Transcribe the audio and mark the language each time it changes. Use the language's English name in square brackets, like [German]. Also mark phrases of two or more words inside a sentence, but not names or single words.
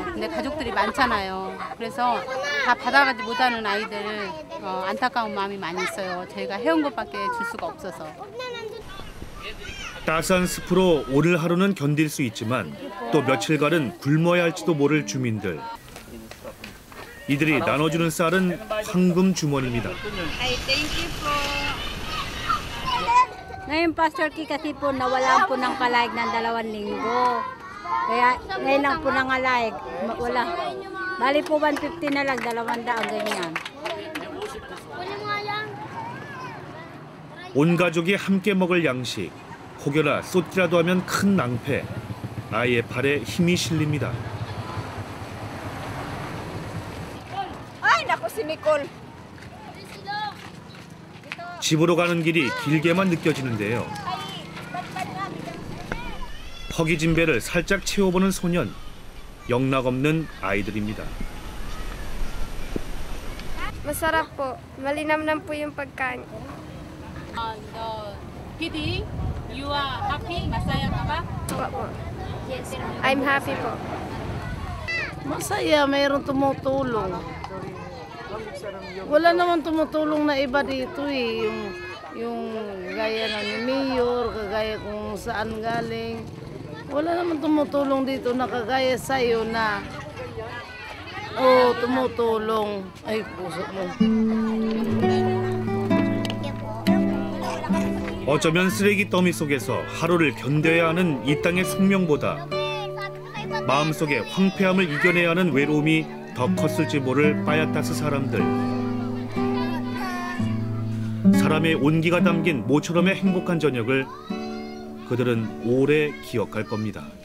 [Korean] 근데 가족들이 많잖아요. 그래서 다 받아가지 못하는 아이들 안타까운 마음이 많이 있어요. 저희가 해온 것밖에 줄 수가 없어서. 따스한 습으로 오늘 하루는 견딜 수 있지만 또 며칠간은 굶어야 할지도 모를 주민들. 이들이 나눠주는 쌀은 황금 주머니입니다. [Filipino] Ngayon, Pastor Ki, kasi po nawalan po ng palayag ng 2 linggo. Kaya ngayon lang po nangalayag. Wala. Bali po 150 na lang, 200 ganyan. [Korean] 온 가족이 함께 먹을 양식. 혹여나 쏟기라도 하면 큰 낭패. 아이의 팔에 힘이 실립니다. [Filipino] Ay, naku si Nicole. [Korean] 집으로 가는 길이 길게만 느껴지는데요. 허기진 배를 살짝 채워보는 소년. 영락없는 아이들입니다. [Filipino] Masarap po. Malinamnam po yung pagkain. [English] PD, you are happy? [Filipino] Masaya ka ba? Opo. [English] Yes. I'm happy po. [Filipino] Masaya, mayroong tumutulong. Wala naman tumutulong na iba dito eh. Yung gaya ng mayor, kagaya kung saan galing. Wala naman tumutulong dito na kagaya sa'yo na tumutulong. Ay, puso mo. [Korean] 어쩌면 쓰레기 더미 속에서 하루를 견뎌야 하는 이 땅의 숙명보다 마음속의 황폐함을 이겨내야 하는 외로움이 더 컸을지 모를 빠야따스 사람들. 사람의 온기가 담긴 모처럼의 행복한 저녁을 그들은 오래 기억할 겁니다.